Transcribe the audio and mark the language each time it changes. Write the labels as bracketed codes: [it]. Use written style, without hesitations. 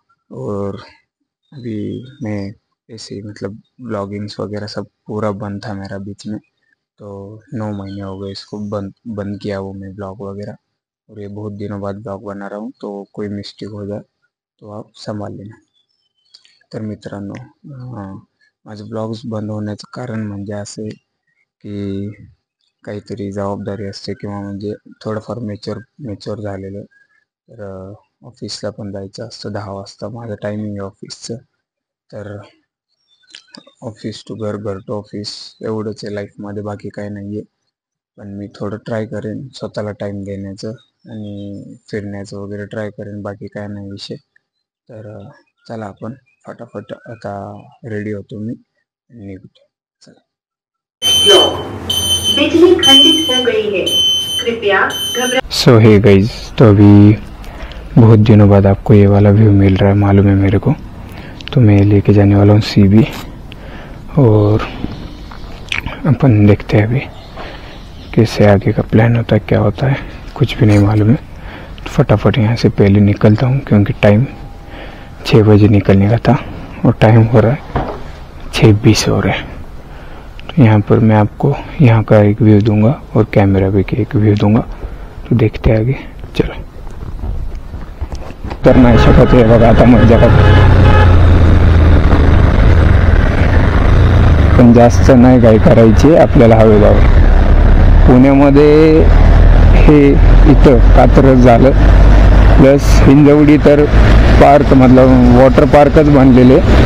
[hi] और अभी मैं ऐसे ही मतलब ब्लॉगिंग्स वगैरह सब पूरा बंद था मेरा बीच में, तो 9 महीने हो गए इसको बंद बंद किया वो मैं ब्लॉग वगैरह। और ये बहुत दिनों बाद ब्लॉग बना रहा हूँ, तो कोई मिस्टेक हो जाए तो आप संभाल लेना। [mr] तर मित्रांनो, माझे ब्लॉग्स बंद होण्याचं कारण म्हणजे असे की काहीतरी जबाबदारी असते किंवा म्हणजे थोडंफार मेच्युअर झालेलं. तर ऑफिसला पण जायचं असतं 10 वाजता माझं टायमिंग आहे ऑफिसचं. तर ऑफिस टू घर, घर टू ऑफिस एवढंच आहे लाईफमध्ये, बाकी काही नाही आहे. पण मी थोडं ट्राय करेन स्वतःला टाईम देण्याचं आणि फिरण्याचं वगैरे ट्राय करेन, बाकी काय नाही विषय. तर चला आपण फटाफट आता रेडी होतो मी आणि निघतो. चला. [hi] बिजली खंडित हो गई है, कृपया घबरा। [en] so hey guys, [hi] तो अभी बहुत दिनों बाद आपको ये वाला व्यू मिल रहा है, मालूम है मेरे को। तो मैं लेके जाने वाला हूँ CB और अपन देखते हैं अभी कैसे आगे का प्लान होता है, क्या होता है, कुछ भी नहीं मालूम है। तो फटाफट यहाँ से पहले निकलता हूँ, क्योंकि टाइम 6 बजे निकलने का था और टाइम हो रहा है 6:20 हो रहा है। तो यहाँ पर मैं आपको यहाँ का एक व्यू दूंगा और कैमरा भी एक व्यू दूंगा। तो देखते हैं आगे, चलो। [mr] तर नाही शकत आहे बघा आता मजा, पण जास्त नाही काय करायची आपल्याला हवेला। पुण्यामध्ये हे इथं कात्रज झालं, प्लस हिंजवडी तर पार्क मतलब वॉटर पार्कच बनलेले।